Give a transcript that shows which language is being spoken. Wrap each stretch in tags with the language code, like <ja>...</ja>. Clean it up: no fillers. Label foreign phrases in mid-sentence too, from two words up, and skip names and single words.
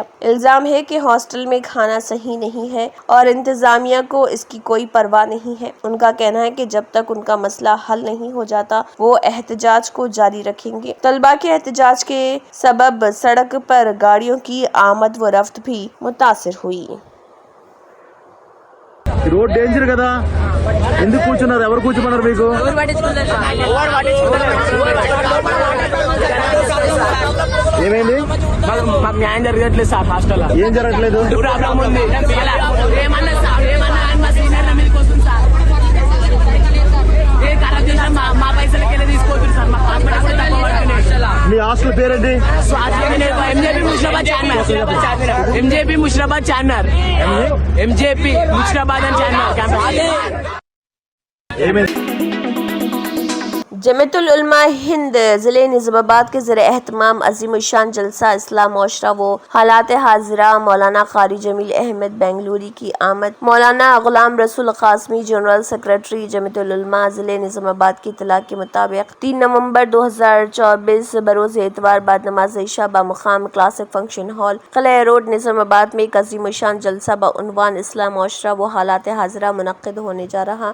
<ur>الزام ہے کہ ہاسٹل میں کھانا صحیح نہیں ہے اور انتظامیہ کو اس کی کوئی پرواہ نہیں ہے۔ ان کا کہنا ہے کہ جب تک ان کا مسئلہ حل نہیں ہو جاتا وہ احتجاج کو جاری رکھیں گے۔ طلبہ کے احتجاج کے سبب سڑک پر گاڑیوں کی آمد و رفت بھی متاثر ہوئی۔</ur> <en>road danger</en> <te>కదా, ఎందుకు కూర్చున్నారు? ఎవరు కూర్చోమన్నారు మీకు? ఏమైంది? మాకు న్యాయం జరగట్లేదు సార్, హాస్టల్ ఏం జరగట్లేదు? ప్రాబ్లం ఉంది. ఏమన్నా సార్, ఏమన్నా మా సీనియర్ల మీదకి వస్తుంది సార్. ఏ ఖరాబ్ చేసినా మా పైసలకి వెళ్ళి తీసుకోవచ్చు సార్. మా హాస్పిటల్ తక్కువ పడుతున్నాయి. మీ హాస్టల్ పేరేంటి? ఎంజేపీ ముషిరాబాద్ చార్మినార్. ఎంజేపీ ముషిరాబాద్ చార్మినార్. ఎంజేపీ ముషిరాబాద్ అని చార్మినార్ క్యాంపస్. ఏమైంది?</te> <ur>جمعیت العلماء ہند ضلع نظام آباد کے زیر اہتمام عظیم الشان جلسہ اصلاح معاشرہ و حالات حاضرہ مولانا قاری جمیل احمد بنگلوری کی آمد۔ مولانا غلام رسول قاسمی</ur> <en>general secretary</en> <ur>جمعیت العلماء ضلع نظام آباد کی اطلاع کے مطابق 3 نومبر 2024 بروز اتوار بعد نماز عشاء بمقام کلاسک فنکشن ہال قلعہ روڈ نظام آباد میں ایک عظیم الشان جلسہ بعنوان اصلاح معاشرہ و حالات حاضرہ منعقد ہونے جا رہا۔</ur>